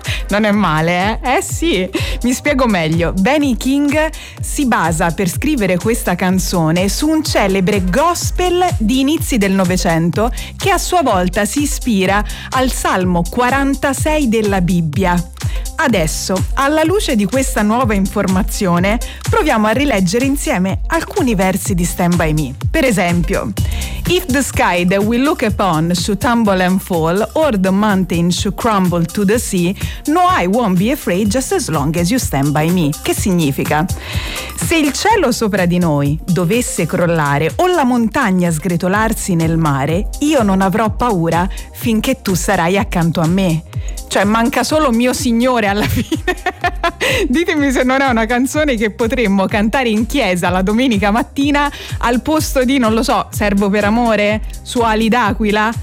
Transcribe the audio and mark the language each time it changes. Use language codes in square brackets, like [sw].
[it] Non è male, eh? Eh sì, mi spiego meglio. Benny King si basa per scrivere questa canzone su un celebre gospel di inizi del Novecento che a sua volta si ispira al Salmo 46 della Bibbia. Adesso, alla luce di questa nuova informazione, proviamo a rileggere insieme alcuni versi di Stand By Me. Per esempio, [en] If the sky that we look upon should tumble and fall, or the mountain should crumble to the sea, no, I won't be afraid just as long as you stand by me. [it] Che significa? Se il cielo sopra di noi dovesse crollare o la montagna sgretolarsi nel mare, io non avrò paura finché tu sarai accanto a me. Cioè, manca solo mio signore alla fine. Ditemi se non è una canzone che potremmo cantare in chiesa la domenica mattina al posto di, non lo so, Servo per amore, Suoli d'aquila.